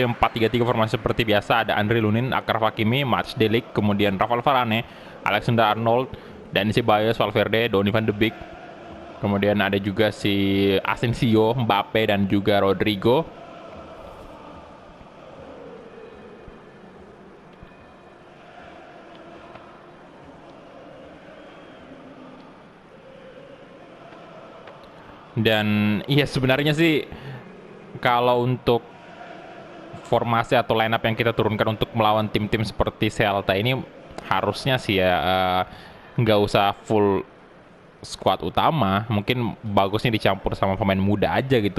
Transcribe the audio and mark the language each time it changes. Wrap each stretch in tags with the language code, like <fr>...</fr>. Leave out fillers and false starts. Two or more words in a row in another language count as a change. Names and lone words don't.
<id>4-3-3 formasi seperti biasa. Ada Andre Lunin, Achraf Hakimi, Mats de Ligt, kemudian Rafael Varane, Alexander Arnold, Dani Ceballos, Valverde, Donny van de Beek. Kemudian ada juga si Asensio, Mbappe, dan juga Rodrigo. Dan iya sebenarnya sih kalau untuk formasi atau lineup yang kita turunkan untuk melawan tim-tim seperti Celta ini harusnya sih ya nggak usah full squad utama, mungkin bagusnya dicampur sama pemain muda aja gitu.</id>